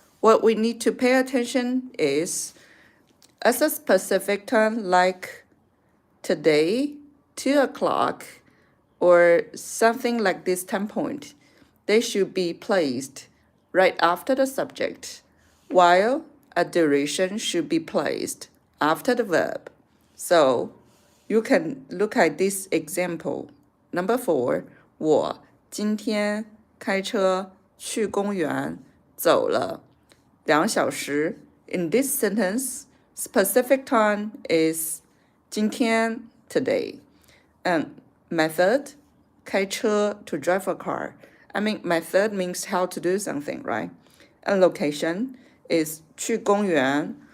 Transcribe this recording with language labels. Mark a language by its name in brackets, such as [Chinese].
[English] What we need to pay attention is, as a specific time, like today, 2 o'clock, or something like this time point, they should be placed right after the subject, while a duration should be placed after the verb. So you can look at this example. Number 4, [Chinese] 我今天开车去公园走了2小时. [English] In this sentence, specific time is 今天 today. And method, 开车 to drive a car. I mean, method means how to do something, right? And location is 去公园.